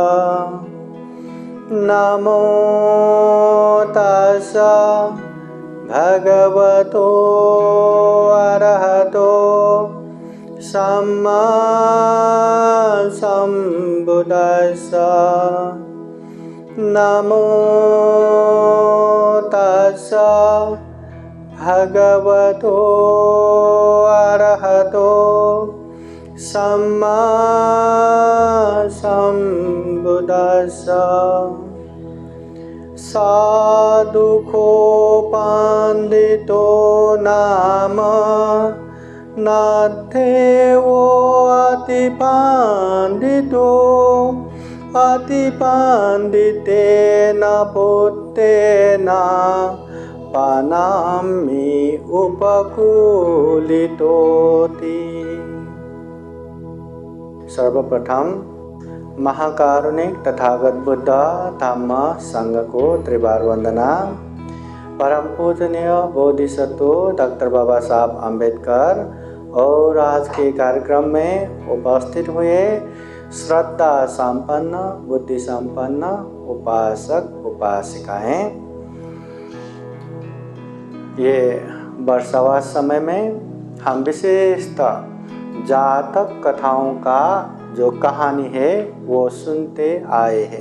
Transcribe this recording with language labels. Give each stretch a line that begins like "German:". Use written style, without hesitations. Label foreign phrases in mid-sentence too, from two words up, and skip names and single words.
Pali: नमो तस्सा भगवतो अरहतो सम्मा सम्बुद्दस्सा। नमो तस्सा भगवतो अरहतो सम्मा सम्बुद्दस्सा। साधुको पंडितो नाम नाथेवो अति पंडितो अति पंडितेन पुत्रेण पनामि उपकूलितोति।
Hindi: सर्वप्रथम महाकारुणिक तथागत बुद्ध धम्म संघ को त्रिवार वंदना। परम पूजनीय बोधिसत्व डॉक्टर बाबा साहब अम्बेडकर और आज के कार्यक्रम में उपस्थित हुए श्रद्धा संपन्न बुद्धि संपन्न उपासक उपासिकाएं, ये वर्षावास समय में हम विशेषतः जातक कथाओं का जो कहानी है वो सुनते आए हैं।